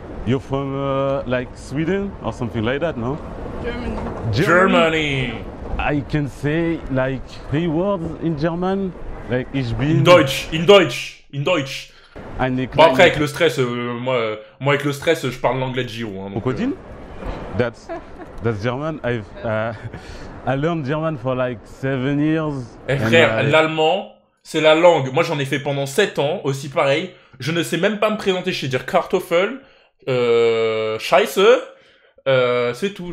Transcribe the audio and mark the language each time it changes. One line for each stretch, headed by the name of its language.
English: You're from like Sweden or something like that, no? Germany. I can say like 3 words in German. Like
German: ich bin... In Deutsch.
French: Bon après avec le stress, moi avec le stress je parle l'anglais de Giro. Hein,
English: Crocodile? That's German. I learned German for like 7 years.
French: Eh frère, l'allemand, c'est la langue. Moi j'en ai fait pendant 7 ans, aussi pareil. Je ne sais même pas me présenter, je sais dire
German: Kartoffel, Scheiße,
French: c'est tout.